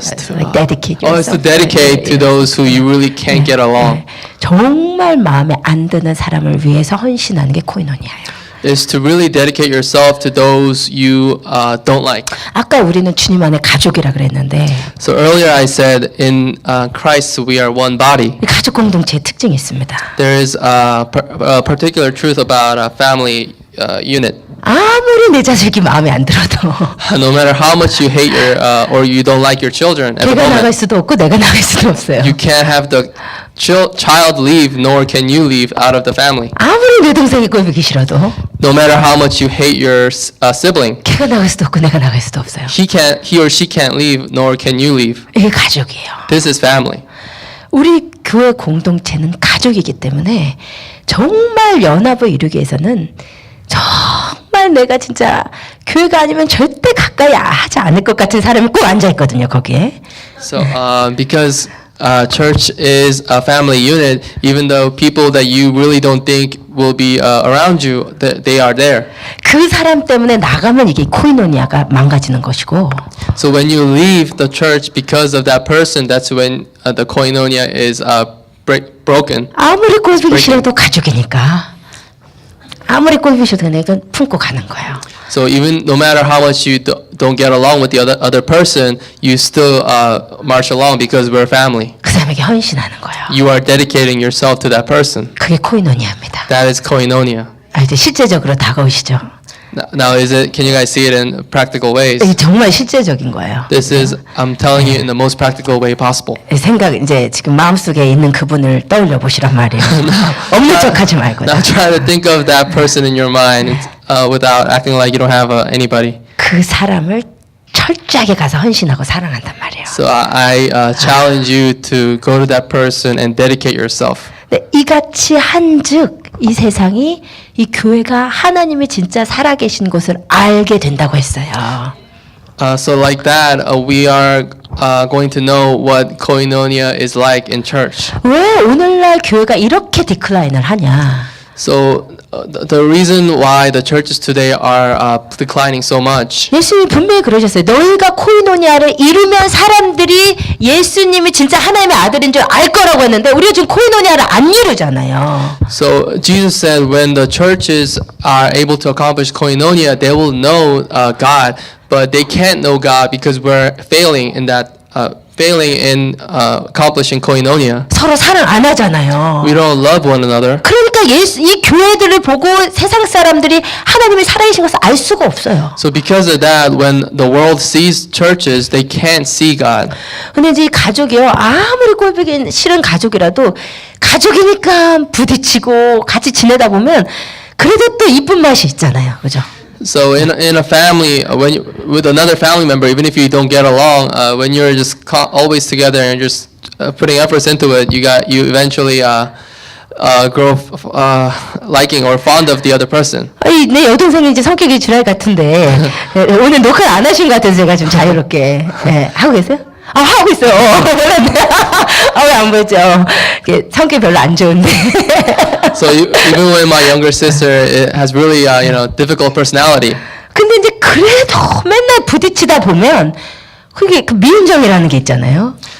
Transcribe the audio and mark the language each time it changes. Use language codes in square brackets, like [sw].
[en] Like dedicate yourself. it's to dedicate to those who you really can't get along. [ko] 정말 마음에 안 드는 사람을 위해서 헌신하는 게 코이노니아예요. [en] is to really dedicate yourself to those you don't like. [ko] 아까 우리는 주님 안에 가족이라 그랬는데 [en] So earlier I said in Christ we are one body. [ko] 이 가족 공동체의 특징이 있습니다. [en] There is a particular truth about a family unit. [ko] 아무리 내 자식이 마음에 안 들어도 [en] No matter how much you hate your or you don't like your children at the [ko] 걔가 나갈 [en] moment, [ko] 수도 없고 내가 나갈 수도 없어요. [en] you can't have the child leave, nor can you leave out of the family. [ko] 아무리 내 동생이 꼴보기 싫어도 [en] No matter how much you hate your sibling, [ko] 걔가 나갈 수도 없고 내가 나갈 수도 없어요. [en] he or she can't leave, nor can you leave. [ko] 이게 가족이에요. [en] This is family. [ko] 우리 교회 공동체는 가족이기 때문에 정말 연합을 이루기 위해서는 정말 내가 진짜 교회가 아니면 절대 가까이 하지 않을 것 같은 사람이 꼭 앉아 있거든요 거기에. [en] So because church is a family unit, even though people that you really don't think will be around you, they are there. [ko] 그 사람 때문에 나가면 이게 코이노니아가 망가지는 것이고. [en] So when you leave the church because of that person, that's when the koinonia is broken. [ko] 아무리 꼴보기 싫어도 가족이니까. 아무리 꼴보기 싫어도 내가 품고 가는 거예요. [en] So even no matter how much you don't get along with the other person, you still march along because we're family. [ko] 그 사람에게 헌신하는 거예요. [en] You are dedicating yourself to that person. [ko] 그게 코이노니아입니다. [en] That is koinonia. [ko] 이제 실제적으로 다가오시죠. [en] Now can you guys see it in practical ways? [ko] 이게 정말 실제적인 거예요. [en] This is, I'm telling you in the most practical way possible. [ko] 생각 이제 지금 마음속에 있는 그분을 떠올려 보시란 말이에요. 없는 척하지 말고. [en] Now try to think of that person in your mind without acting like you don't have anybody. [ko] 그 사람을 철저하게 가서 헌신하고 사랑한단 말이에요. [en] So I challenge you to go to that person and dedicate yourself. [ko] 네, 이같이 한즉 이 세상이 이 교회가 하나님이 진짜 살아계신 것을 알게 된다고 했어요. [en] So like that, we are going to know what koinonia is like in church. [ko] 왜 오늘날 교회가 이렇게 디클라인을 하냐? [en] So the reason why the churches today are declining so much. [ko] 예수님이 분명히 그러셨어요. 너희가 코이노니아를 이루면 사람들이 예수님이 진짜 하나님의 아들인 줄 알 거라고 했는데 우리가 지금 코이노니아를 안 이루잖아요. [en] So Jesus said when the churches are able to accomplish koinonia, they will know God, but they can't know God because we're failing in that. Failing in accomplishing koinonia. [ko] 서로 사랑 안 하잖아요. [en] We don't love one another. [ko] 그러니까 이 교회들을 보고 세상 사람들이 하나님이 살아계신 것을 알 수가 없어요. [en] So because of that, when the world sees churches, they can't see God. [ko] 근데 이제 이 가족이요. 아무리 꼴보기 싫은 가족이라도 가족이니까 부딪히고 같이 지내다 보면 그래도 또 이쁜 맛이 있잖아요. 그죠? [en] So in a family, with another family member, even if you don't get along, when you're just always together and just putting efforts into it, you eventually grow liking or fond of the other person. [ko] 내 여동생이 이제 성격이 주랄 같은데 오늘 녹화 안 하신 것 같아서 제가 좀 자유롭게 하고 계세요? 하고 있어요. 몰랐네. 왜 안 보였죠? 성격 별로 안 좋은데. [en] So even when my younger sister has really difficult personality. [ko] 근데 이제 그래도 맨날 부딪히다 보면 그게 그 미운정이라는 게 있잖아요.